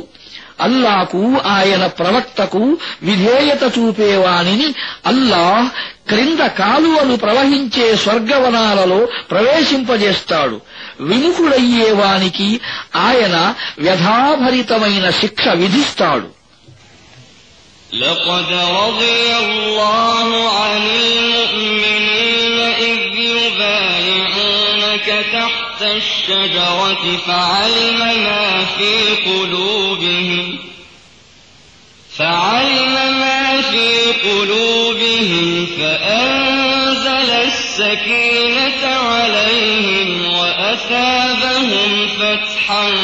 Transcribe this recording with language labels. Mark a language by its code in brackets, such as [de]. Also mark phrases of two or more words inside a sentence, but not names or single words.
[te] అల్లాకు, ఆయన ప్రవక్తకు విధేయత చూపేవానిని అల్లాహ్ క్రింద కాలువలు ప్రవహించే స్వర్గవనాలలో ప్రవేశింపజేస్తాడు. విముఖుడయ్యేవానికి ఆయన వ్యధాభరితమైన శిక్ష విధిస్తాడు. [ar] لقد رضي الله عن المؤمنين إذ يبايعونك تحت الشجرة فعلم ما في قلوبهم فأنزل السكينة عليهم وأثابهم فتحا